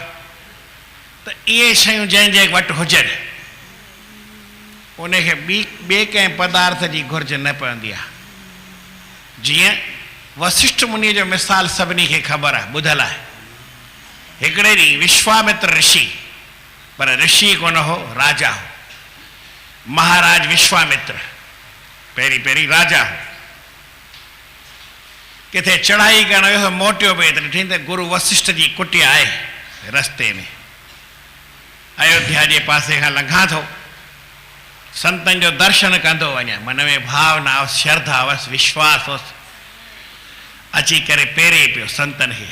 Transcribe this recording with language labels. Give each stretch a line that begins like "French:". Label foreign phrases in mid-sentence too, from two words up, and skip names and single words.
Sindhi: त इहे शयूं जंहिंजे वटि हुजनि उनखे ॿिए कंहिं पदार्थ जी घुर्ज न पवंदी आहे। जीअं वशिष्ठ मुनीअ जो मिसाल सभिनी खे ख़बर आहे, ॿुधल आहे। हिकिड़े ॾींहुं विश्वामित्र ऋषि, पर ऋषि कोन हो, राजा हो, महाराज विश्वामित्र, पहिरीं पहिरीं राजा हो। किथे चढ़ाई करण वियो, मोटियो पिए त ॾिठईं त गुरु वशिष्ठ जी कुटिया आहे रस्ते में। अयोध्या जे पासे खां लंघां थो, संतनि जो दर्शन कंदो वञा, मन में भावना हुअसि, श्रद्धा हुअसि, विश्वास हुअसि, अची करे पेरे पियो संतनि खे।